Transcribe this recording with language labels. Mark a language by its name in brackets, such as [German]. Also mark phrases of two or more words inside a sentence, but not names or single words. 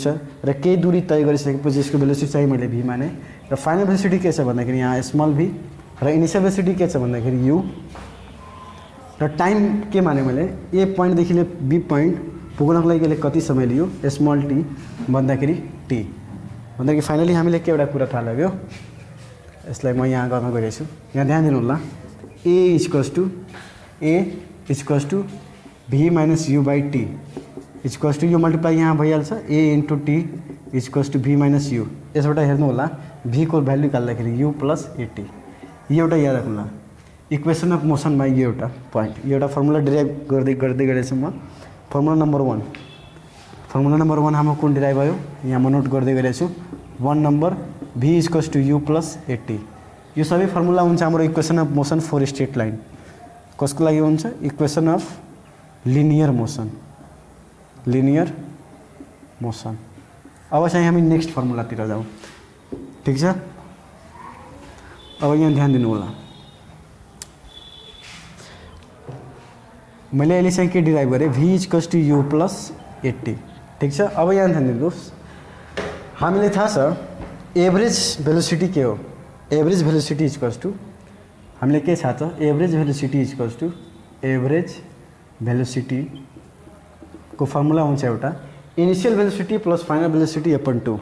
[Nepali] र केही दूरी तय गरिसकेपछि यसको भेलोसिटी चाहिँ मैले भी माने र [English] final velocity [Nepali] के छ भन्दाखेरि यहाँ [English] small v [Nepali] र [English] initial velocity [Nepali] के छ भन्दाखेरि यू र टाइम के माने मैले ए पोइन्टदेखि [English] B point [Nepali] पुग्नको लागि यसले कति समय लियो, [English] small t [Nepali] भन्दाखेरि टी भन्दाखेरि फाइनली हामीले के एउटा कुरा थाहा लाग्यो, यसलाई म यहाँ गर्न गइरहेको छु। यहाँ ध्यान दिनु होला, [English] a equals to v minus u by t equals to यो मल्टिप्लाई [Nepali] यहाँ भइहाल्छ [English] a into t equals to v minus u. [Nepali] यसबाट हेर्नु होला भी को भ्यालु निकाल्दाखेरि [English] u plus at. [Nepali] यो एउटा याद राख्नु होला [English] equation of motionमा [Nepali] यो एउटा पोइन्ट, यो एउटा फर्मुला डिराइभ गर्दै गर्दै गरेछु म। [English] formula number 1, formula number 1 [Nepali] हाम्रो कुन डिराइभ भयो यहाँ म नोट गर्दै गरेछु। [English] 1 number v equals to u plus at. [Nepali] यो सबै फर्मुला हुन्छ हाम्रो [English] equation of motion for straight line. [Nepali] कसको लागि हुन्छ? [English] equation of linear motion, linear motion. [Nepali] अब चाहिँ हामी नेक्स्ट फर्मुलातिर जाउँ, ठिक छ? अब यहाँ ध्यान दिनु होला, मैले अहिले चाहिँ के डिराइभ गरेँ [English] v equals to u plus at, [Nepali] ठिक छ? अब यहाँ ध्यान दिनुहोस्, हामीलाई थाहा छ [English] average velocity [Nepali] के हो। [English] average velocity equals to [Nepali] हामीले के थाहा छ? [English] average velocity equals to average velocity को फर्मुला [Nepali] हुन्छ एउटा [English] initial velocity plus final velocity upon 2.